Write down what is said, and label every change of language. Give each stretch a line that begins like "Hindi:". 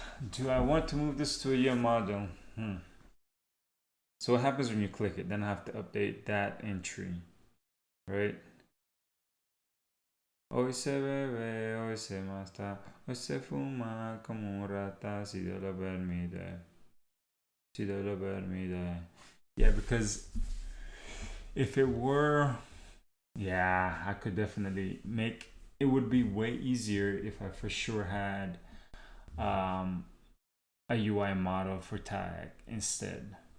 English: Do I want to move this to a UI model? So what happens when you click it? Then I have to update that entry, right?
Spanish: Hoy se bebe, hoy se mata, hoy se fuma como un rata, si Dios lo permite. Si Dios lo permite.
English: Yeah, because if it were, yeah, I could definitely make, it would be way easier if I for sure had a UI model for tag instead.